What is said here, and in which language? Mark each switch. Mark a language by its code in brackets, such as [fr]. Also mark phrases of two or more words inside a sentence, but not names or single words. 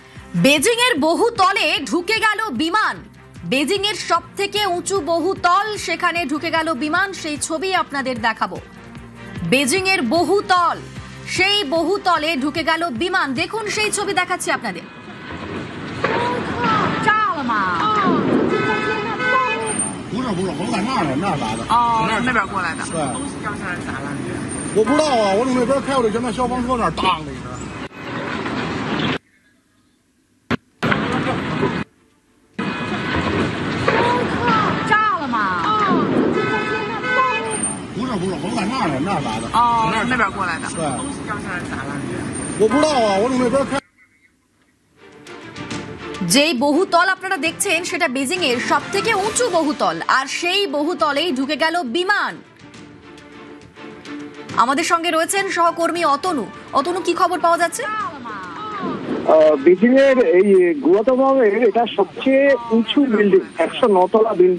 [bn] বেজিং এর বহুতলে ঢুকে গেল বিমান। বেজিং এর সবথেকে উঁচু বহুতল, সেখানে ঢুকে গেল বিমান। সেই ছবি আপনাদের দেখাবো। বেজিং এর বহুতল, সেই বহুতলে ঢুকে গেল বিমান। দেখুন সেই ছবি দেখাচ্ছি আপনাদের। [zh] 炸了吗？不是，我在那儿呢，那儿来的。哦，从那边过来的。对，东西掉下来咋了？我不知道啊，我从那边开过去，前面消防车那儿当了一声。炸了吗？不是，我在那儿呢，那儿来的。哦，从那边过来的。对，东西掉下来咋了？我不知道啊，我从那边开。 [bn] যেই বহুতল আপনারা দেখছেন সেটা বেজিং এর সবথেকে উঁচু বহুতল, আর সেই বহুতলেই ঢুকে গেল বিমান। আমাদের সঙ্গে রয়েছেন সহকর্মী অতনু। অতনু, কি খবর পাওয়া যাচ্ছে? বেজিং এর এই গুয়াতামালার এটা সবচেয়ে উঁচু বিল্ডিং, 109 তলা বিল্ডিং।